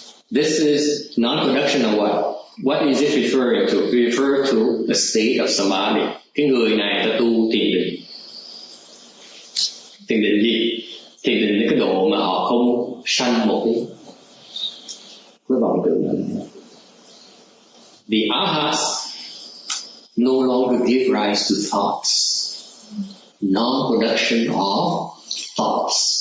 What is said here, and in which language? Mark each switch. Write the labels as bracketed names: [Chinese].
[English] This is non-production of what? What is it referring to? It refers to a state of samadhi. [Vietnamese] Cái người này ta tu thiền định. Thiền định gì? Thiền định đến cái độ mà họ không sanh một cái vọng tưởng nào. [English] The Arhats no longer give rise to thoughts. Non-production of thoughts.